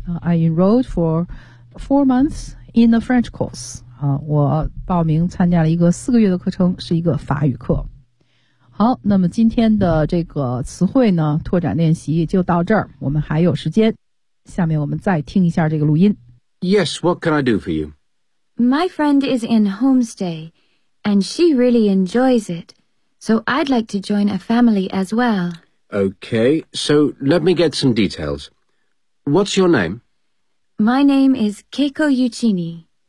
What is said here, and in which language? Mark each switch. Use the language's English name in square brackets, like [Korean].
[English] I enrolled for 4 months in the French course。 [Chinese] 我报名参加了一个4个月的课程，是一个法语课。好，那么今天的这个词汇呢，拓展练习就到这儿。我们还有时间，下面我们再听一下这个录音。 [English] Yes, what can I do for you? My friend is in homestay, and she really enjoys it. So I'd like to join a family as well. Okay, so let me get some details. What's your name? My name is Keiko Yuchini.